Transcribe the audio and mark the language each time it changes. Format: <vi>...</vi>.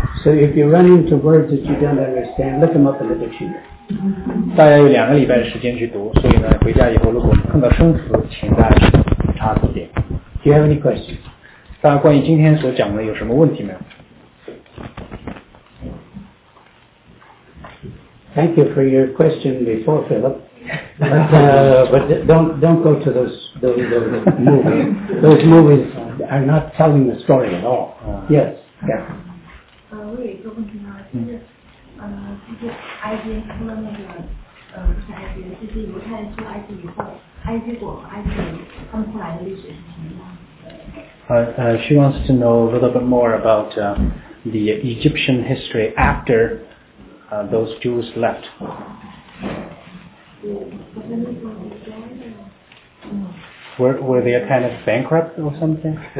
<en>So if you run into words that you don't understand, look them up in the dictionary.</en> <zh>大家有两个礼拜时间去读，所以呢，回家以后如果碰到生词，请大家去查字典。</zh> <en>Do you have any questions?</en> <zh>大家关于今天所讲的有什么问题没有</zh> <en>？Thank you for your question before, Philip. But don't go to those movies. Those movies are not telling the story at all. Yes. Yeah.</en> <zh>我有一个问题呢，就是埃及出了就是犹太人出埃及以后，埃及国埃及人他们后来的历史是什么？</zh> <en>She wants to know a little bit more about the Egyptian history after those Jews left. Were they a kind of bankrupt or something?</en>